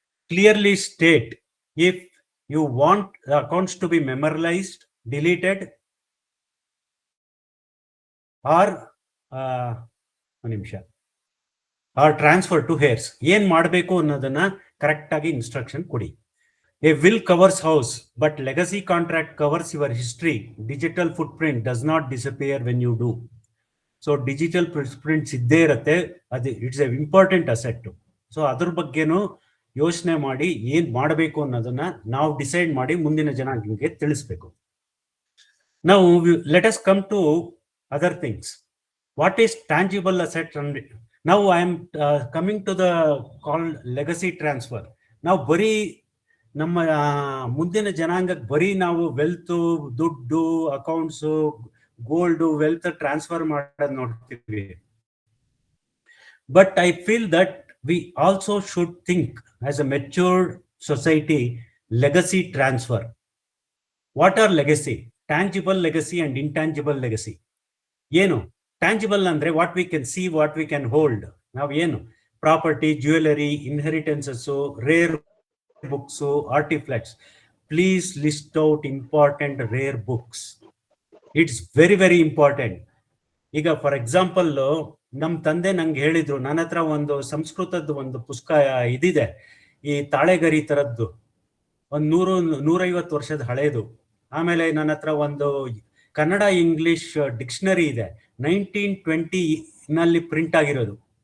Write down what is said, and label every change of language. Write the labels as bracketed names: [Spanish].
[English] clearly state if you want accounts to be memorialised, deleted or [Kannada] ಒಂದು ನಿಮಿಷ [English] Or transfer to heirs. [Kannada] ಏನ್ ಮಾಡಬೇಕು ಅನ್ನೋದನ್ನ ಕರೆಕ್ಟ್ ಆಗಿ ಇನ್ಸ್ಟ್ರಕ್ಷನ್ ಕೊಡಿ. [English] A will covers house, but legacy contract covers your history. Digital footprint does not disappear when you do. So digital footprints [Kannada] idde irutte, adu [English] it's an important asset. [Kannada] So adar baggenu ಯೋಚನೆ ಮಾಡಿ ಏನ್ ಮಾಡಬೇಕು ಅನ್ನೋದನ್ನ ನಾವು [English] decide ಮಾಡಿ [Kannada] ಮುಂದಿನ ಜನಾಂಗಕ್ಕೆ ತಿಳಿಸಬೇಕು. [English] Now let us come to other things. What is tangible asset? Now I am coming to the called legacy transfer. [Kannada] Now ಬರೀ ನಮ್ಮ ಮುಂದಿನ ಜನಾಂಗಕ್ಕೆ ಬರೀ ನಾವು ವೆಲ್ತ್, ದುಡ್ಡು, ಅಕೌಂಟ್ಸ್, ಗೋಲ್ಡ್, ವೆಲ್ತ್ ಟ್ರಾನ್ಸ್ಫರ್ ಮಾಡೋದು ನೋಡ್ತೀವಿ. [English] But I feel that we also should think as a matured society legacy transfer. What are legacy? Tangible legacy and intangible legacy. ಏನು tangible ಅಂದ್ರೆ what we can see, what we can hold. [Kannada] ನಾವು ಏನು property, jewellery, ಇನ್ಹೆರಿಟೆನ್ಸಸ್, rare books, artifacts. [English] Please list out important rare books. It's very very important. [Kannada] ಈಗ [English] for example [Kannada] ನಮ್ ತಂದೆ ನಂಗೆ ಹೇಳಿದ್ರು, ನನ್ನ ಹತ್ರ ಒಂದು ಸಂಸ್ಕೃತದ ಒಂದು ಪುಸ್ತಕ ಇದಿದೆ, ಈ ತಾಳೆಗರಿ ತರದ್ದು, ಒಂದು 100-150 ವರ್ಷದ ಹಳೇದು. ಆಮೇಲೆ ನನ್ನ ಹತ್ರ ಒಂದು ಕನ್ನಡ ಇಂಗ್ಲಿಷ್ ಡಿಕ್ಷನರಿ ಇದೆ, 1920 ನಲ್ಲಿ ಪ್ರಿಂಟ್ ಆಗಿರೋದು.